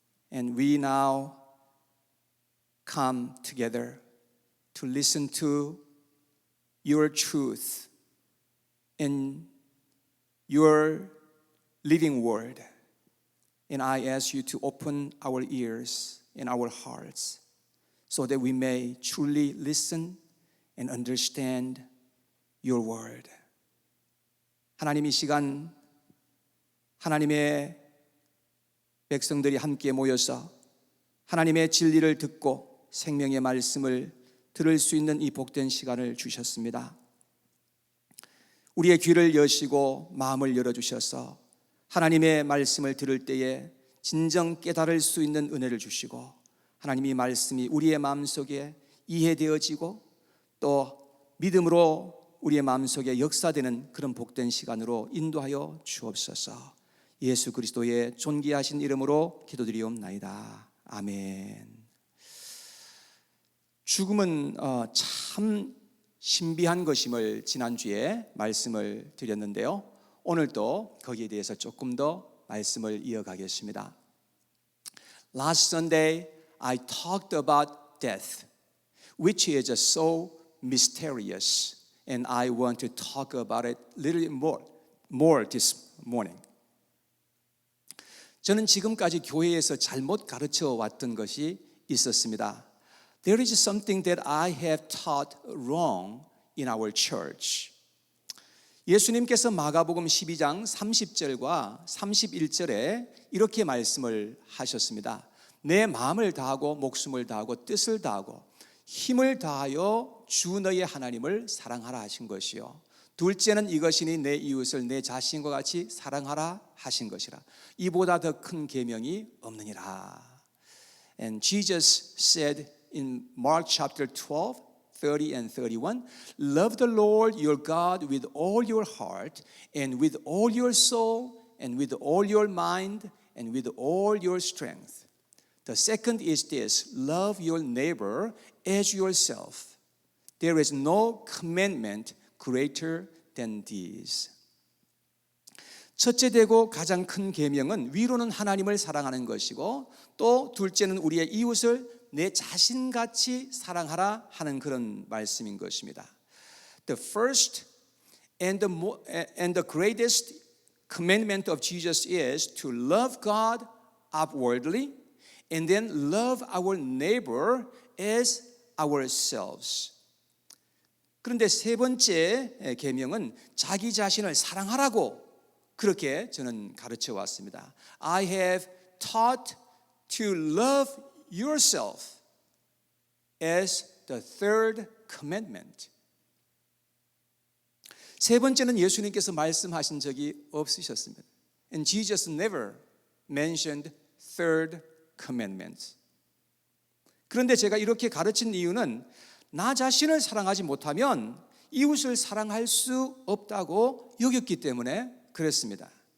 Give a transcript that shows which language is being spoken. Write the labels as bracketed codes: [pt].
[en] And we now come together to listen to your truth in your living word. And I ask you to open our ears and our hearts so that we may truly listen and understand your word. [ko] 하나님, 이 시간 하나님의 백성들이 함께 모여서 하나님의 진리를 듣고 생명의 말씀을 들을 수 있는 이 복된 시간을 주셨습니다. 우리의 귀를 여시고 마음을 열어주셔서 하나님의 말씀을 들을 때에 진정 깨달을 수 있는 은혜를 주시고 하나님의 말씀이 우리의 마음속에 이해되어지고 또 믿음으로 우리의 마음속에 역사되는 그런 복된 시간으로 인도하여 주옵소서. 예수 그리스도의 존귀하신 이름으로 기도드리옵나이다. 아멘. 죽음은 참 신비한 것임을 지난주에 말씀을 드렸는데요. 오늘도 거기에 대해서 조금 더 말씀을 이어가겠습니다. [en] Last Sunday I talked about death, which is so mysterious, and I want to talk about it a little more this morning. [ko] 저는 지금까지 교회에서 잘못 가르쳐 왔던 것이 있었습니다. [en] There is something that I have taught wrong in our church. [ko] 예수님께서 마가복음 12장 30절과 31절에 이렇게 말씀을 하셨습니다. 내 마음을 다하고 목숨을 다하고 뜻을 다하고 힘을 다하여 주 너의 하나님을 사랑하라 하신 것이요. 둘째는 이것이니 내 이웃을 내 자신과 같이 사랑하라 하신 것이라. 이보다 더 큰 계명이 없느니라. [en] And Jesus said in Mark chapter 12, 30 and 31, love the Lord your God with all your heart and with all your soul and with all your mind and with all your strength. The second is this, love your neighbor as yourself. There is no commandment greater than these. [ko] 첫째 되고 가장 큰 계명은 위로는 하나님을 사랑하는 것이고 또 둘째는 우리의 이웃을 내 자신같이 사랑하라 하는 그런 말씀인 것입니다. [en] The first and the greatest commandment of Jesus is to love God outwardly and then love our neighbor as ourselves. [ko] 그런데 세 번째 계명은 자기 자신을 사랑하라고 그렇게 저는 가르쳐 왔습니다. [en] I have taught to love yourself as the third commandment. [ko] 세 번째는 예수님께서 말씀하신 적이 없으셨습니다. [en] And Jesus never mentioned third commandment. [ko] 그런데 제가 이렇게 가르친 이유는 나 자신을 사랑하지 못하면 이웃을 사랑할 수 없다고 여겼기 때문에 그랬습니다.